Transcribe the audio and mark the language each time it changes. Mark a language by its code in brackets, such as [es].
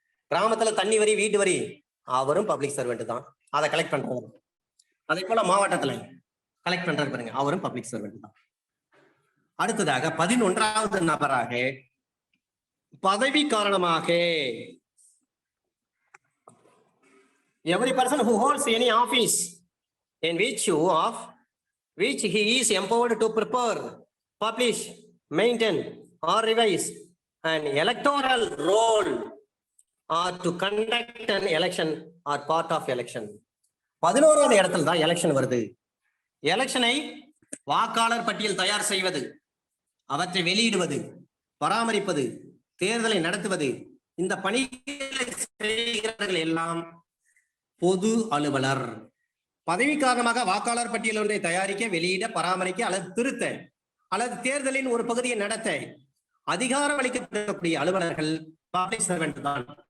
[ta] கிராமத்துல தண்ணி வரி, வீட்டு வரி, அவரும் பப்ளிக் சர்வெண்ட் தான், அதை கலெக்ட் பண்றாங்க. அதே போல மாவட்டத்துல கலெக்ட் பண்றாரு பாருங்க, அவரும் பப்ளிக் சர்வெண்ட் தான். அடுத்ததாக 11வது நபராக, பதவி காரணமாக [en] Every person who holds any office in which he is empowered to prepare, publish, maintain, or revise an electoral roll or to conduct an election or part of election. [ta] 11வது இடத்துல தான் election வருது. எலெக்ஷனை வாக்காளர் பட்டியல் தயார் செய்வது, அவற்றை வெளியிடுவது, பராமரிப்பது, தேர்தலை நடத்துவது, இந்த பணிகளை செய்கிறவர்கள் எல்லாம் பொது அலுவலர். பதவி காரணமாக வாக்காளர் பட்டியல் ஒன்றை தயாரிக்க, வெளியிட, பராமரிக்க அல்லது திருத்த அல்லது தேர்தலின் ஒரு பகுதியை நடத்த அதிகாரம் அளிக்கப்படக்கூடிய அலுவலர்கள் பப்ளிக் சர்வெண்ட் தான்.